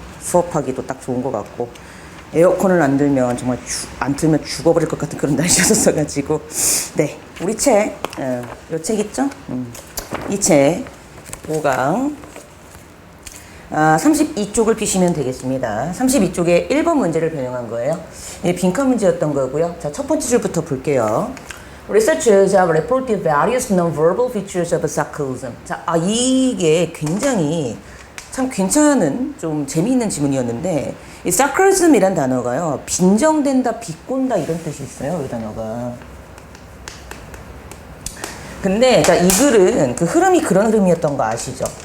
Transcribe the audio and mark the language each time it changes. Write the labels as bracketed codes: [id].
[ko] 수업하기도 딱 좋은 것 같고 에어컨을 안 들면 정말 안 틀면 죽어버릴 것 같은 그런 날씨였어가지고 네. 우리 책, 요 책 있죠? 이 책 5강 32쪽을 피시면 되겠습니다. 32쪽에 1번 문제를 변형한 거예요. 빈칸 문제였던 거고요. 자, 첫 번째 줄부터 볼게요. [en] Researchers have reported various non-verbal features of sarcasm. [ko] 자, 이게 굉장히 참 괜찮은 좀 재미있는 지문이었는데 이 sarcasm이란 단어가요. 빈정된다, 비꼰다 이런 뜻이 있어요. 이 단어가. 근데 자, 이 글은 그 흐름이 그런 흐름이었던 거 아시죠?